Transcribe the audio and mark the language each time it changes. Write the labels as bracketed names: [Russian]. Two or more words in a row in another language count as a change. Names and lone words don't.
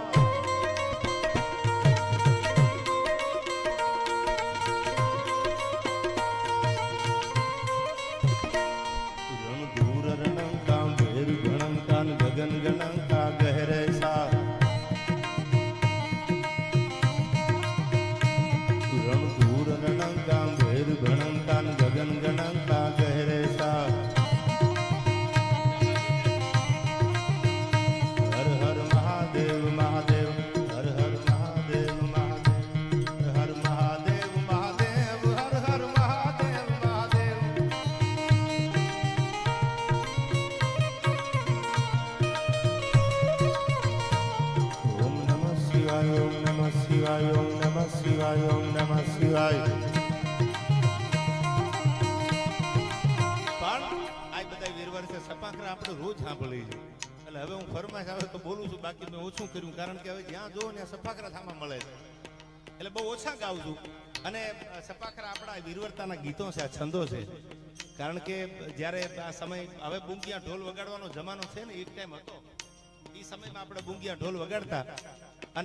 [Hindi] गगन गणं का गहरे सा रण दूर रणं का भैर भणं का गगन गणं का गहरे सा हर हर महादेव महादेव हर हर महादेव महादेव हर महादेव महादेव हर हर महादेव महादेव [Sanskrit] ओम नमः शिवाय ओम नमः शिवाय ओम नमः शिवाय ओम नमः शिवाय [Gujarati] પણ આ બધા વીરવાર છે સપાખરા આપણે રોજ સાંભળી છે એટલે હવે હું ફરમાશ આવે તો બોલું છું બાકી મેં ઓછું કર્યું કારણ કે હવે જ્યાં જોવો ને સપાખરા થામાં મળે છે એટલે બહુ ઓછા ગાઉં છું અને સપાખરા આપણા વીરવરતાના ગીતો છે આ છંદો છે કારણ કે જ્યારે આ સમય હવે બુંગિયા ઢોલ વગાડવાનો જમાનો છે ને એ ટાઈમ હતો એ સમયમાં આપણે બુંગિયા ઢોલ વગાડતા અને